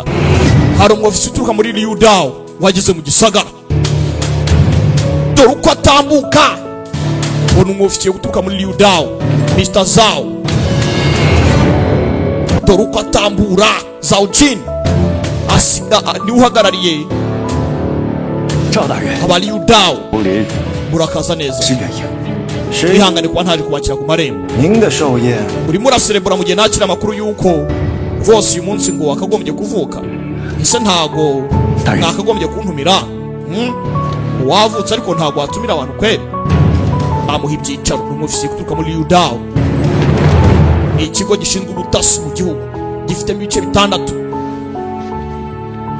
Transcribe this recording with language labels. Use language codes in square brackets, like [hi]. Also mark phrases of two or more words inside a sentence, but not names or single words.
[rw] Hari umwofisi uturuka muri Liudao wageze mu gisagara. Dore uko atambuka. Ubona umwofisi uturuka muri Liudao, Mr. Zhao. Dore uko atambura. Zhao Jin asiga ni uhagarariye [zh] 赵大人， [rw] aba Liudao. [zh] 武林 [rw] Murakaza neza. [zh] 是原因。是 [rw] Ihangane kuba ntaje kubakira ku marembo. [zh] 您的寿宴， [rw] Urimo uraserebura mu gihe nakira amakuru yuko rwose uyu munsi ngo wakagombye kuvuka. Ese ntago mwakagombye kuntumira? Wavutse ariko ntago watumira abantu kweri. Bamuha ibyicaro n'umufisi kuturuka muri Liudao. Ni ikigo gishinzwe ubutasi mu gihugu, gifite ibice 6.